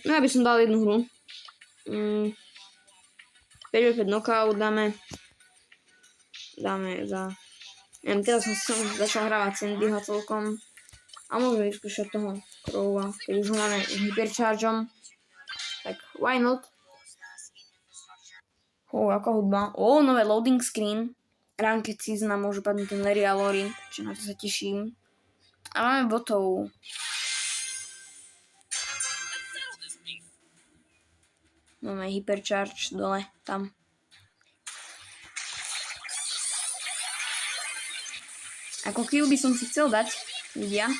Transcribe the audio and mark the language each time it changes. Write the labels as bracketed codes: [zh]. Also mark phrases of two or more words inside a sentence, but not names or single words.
[sk] No ja by som dal jednu hru. 5v5 knockout dáme za... Neviem, teraz som začal hrávať Sandyho celkom. A môžeme vyskúšať toho Crowa, keď už ho máme s hyperchargeom. [en] Tak why not? [sk] Aká hudba. [en] Nové loading screen. Ranked season [sk] a môžu padnúť ten Larry a Lori, čiže na to sa teším. A máme botov. Máme hypercharge dole, tam. Ako kill by som si chcel dať, ľudia.